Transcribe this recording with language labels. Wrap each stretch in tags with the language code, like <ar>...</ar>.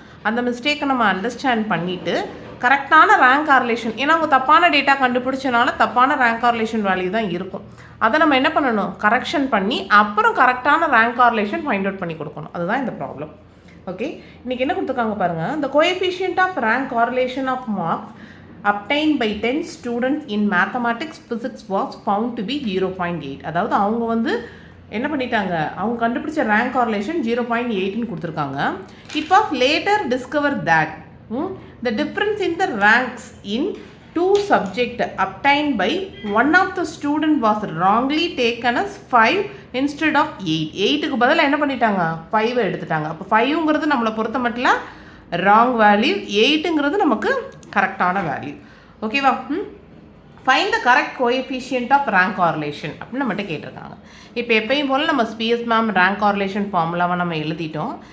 <ta>அந்த மிஸ்டேக்கை நம்ம அண்டர்ஸ்டாண்ட் பண்ணிவிட்டு கரெக்டான ரேங்க் காரலேஷன், ஏன்னா அவங்க தப்பான டேட்டா கண்டுபிடிச்சனால தப்பான ரேங்க் காரலேஷன் வேல்யூ தான் இருக்கும். அதை நம்ம என்ன பண்ணணும், கரெக்ஷன் பண்ணி அப்புறம் கரெக்டான ரேங்க் காரலேஷன் ஃபைண்ட் அவுட் பண்ணி கொடுக்கணும். அதுதான் இந்த ப்ராப்ளம். ஓகே, இன்றைக்கி என்ன கொடுத்துருக்காங்க பாருங்கள்.</ta> <en>The coefficient of rank correlation of marks obtained by 10 students in mathematics physics was found to be 0.8.</en> <ta>அதாவது அவங்க வந்து என்ன பண்ணிட்டாங்க, அவங்க கண்டுபிடிச்ச ரேங்க் காரலேஷன் 0.8ன்னு கொடுத்துருக்காங்க.</ta> <en>It was later discovered that the difference in the ranks in two subjects obtained by one of the student was wrongly taken as 5 instead of 8.</en> <ta>8க்கு பதிலாக என்ன பண்ணிட்டாங்க, 5 எடுத்துட்டாங்க. அப்போ 5ங்கிறது நம்மளை பொறுத்த மட்டும் ராங் வேல்யூ, 8ங்கிறது நமக்கு கரெக்டான வேல்யூ. ஓகேவா?</ta> <en>find the correct coefficient of rank correlation</en> <ta>அப்படின்னு நம்மகிட்ட கேட்டிருக்காங்க. இப்போ எப்பயும் போல் நம்ம ஸ்பிஎஸ் மேம் ரேங்க் காரலேஷன் ஃபார்முலாவை நம்ம எழுதிட்டோம்.</ta>